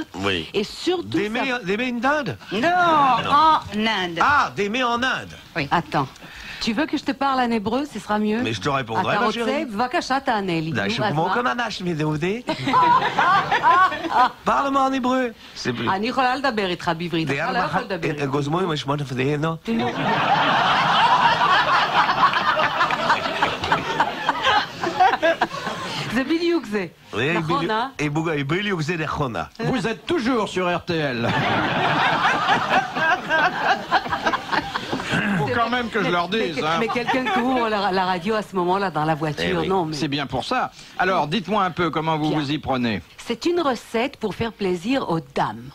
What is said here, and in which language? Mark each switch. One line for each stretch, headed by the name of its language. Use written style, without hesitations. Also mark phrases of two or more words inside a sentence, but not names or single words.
French: Oui. Et surtout. D'aimer une Inde. Non, en Inde. Ah, d'aimer en Inde. Attends. Tu veux que je te parle en hébreu, ce sera mieux? Mais je te répondrai, ma chérie. Parle-moi en hébreu.
Hebrew: אני יכולה לדבר איתך בעברית. אתה לא יכול לדבר איתך. זה בדיוק זה. נכון, אה?
French: Vous êtes toujours sur RTL. Faut quand même que je leur dise. Hein. Mais quelqu'un qui ouvre la radio à ce moment-là dans la voiture, non mais... C'est bien pour ça. Alors, dites-moi un peu comment vous vous y prenez. C'est une recette pour faire plaisir aux dames.